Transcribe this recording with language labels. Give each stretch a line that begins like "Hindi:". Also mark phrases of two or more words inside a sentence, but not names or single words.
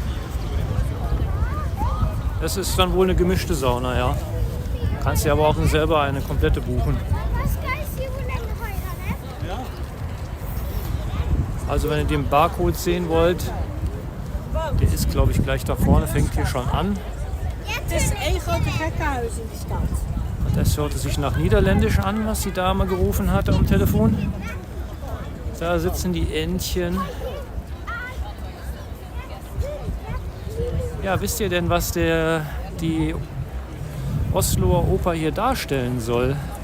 German: Das ist dann wohl eine gemischte Sauna, ja. Kannst dir aber auch selber eine komplette buchen. Also wenn ihr den Barcode sehen wollt, der ist glaube ich gleich da vorne, fängt hier schon an.
Dutch: Het is één grote gekkenhuis in die stad.
German: Das hörte sich nach Niederländisch an, was die Dame gerufen hatte am Telefon. Da sitzen die Entchen. Ja, wisst ihr denn, was die Osloer Oper hier darstellen soll?